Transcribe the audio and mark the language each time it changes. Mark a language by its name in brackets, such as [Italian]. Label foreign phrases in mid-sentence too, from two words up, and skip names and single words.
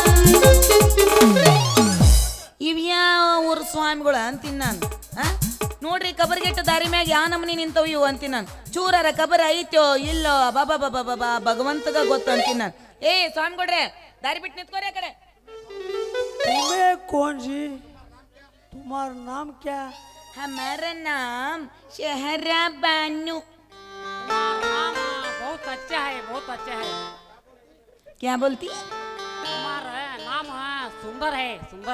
[Kannada] ಇವ್ಯಾವ ಊರು ಸ್ವಾಮಿಗಳು ಅಂತೀನಿ ನಾನು. ನೋಡ್ರಿ, ಕಬರ್ಗೆಟ್ಟ ದಾರಿ ಮ್ಯಾಗ ಯಾವ ನಮನಿ ನಿಂತವ್ ಇವು ಅಂತೀನಿ ನಾನು. ಚೂರರ ಕಬರ್ ಐತೋ ಇಲ್ಲೋ ಬಾಬಾ ಬಾಬಾ ಬಾಬಾ ಭಗವಂತಗ ಗೊತ್ತು ಅಂತೀನಿ ನಾನು. ಏ ಸ್ವಾಮಿಗೌಡ್ರೆ, ದಾರಿ ಬಿಟ್ಟು ನಿಂತ್ಕೋರಿ ಆ ಕಡೆ. [Hindi] तुम्हें कौन जी, तुम्हारा नाम क्या? हमारा नाम शहरा बानू. बहुत अच्छा है, बहुत अच्छा है. क्या बोलती? तुम्हारा नाम सुंदर है, सुंदर.